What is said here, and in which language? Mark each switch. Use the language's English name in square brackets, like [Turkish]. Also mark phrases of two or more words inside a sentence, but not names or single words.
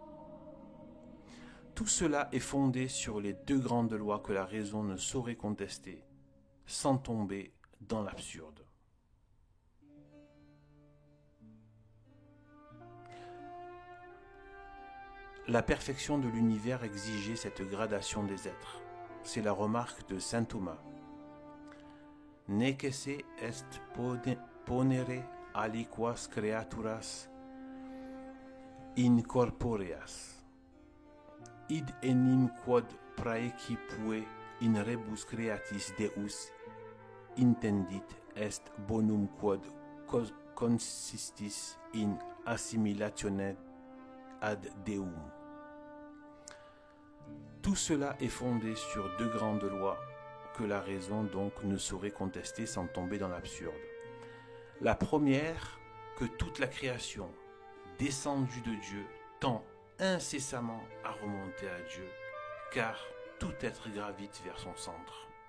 [French] Tout cela est fondé sur les deux grandes lois que la raison ne saurait contester, sans tomber dans l'absurde. La perfection de l'univers exigeait cette gradation des êtres. C'est la remarque de saint Thomas. [Latin] Necesse est ponere aliquas creaturas incorporeas. Id enim quod praecipue in rebus creatis Deus intendit est bonum quod consistis in assimilatione ad Deum. [French] Tout cela est fondé sur deux grandes lois que la raison donc ne saurait contester sans tomber dans l'absurde. La première, que toute la création, descendue de Dieu, tend incessamment à remonter à Dieu, car tout être gravite vers son centre.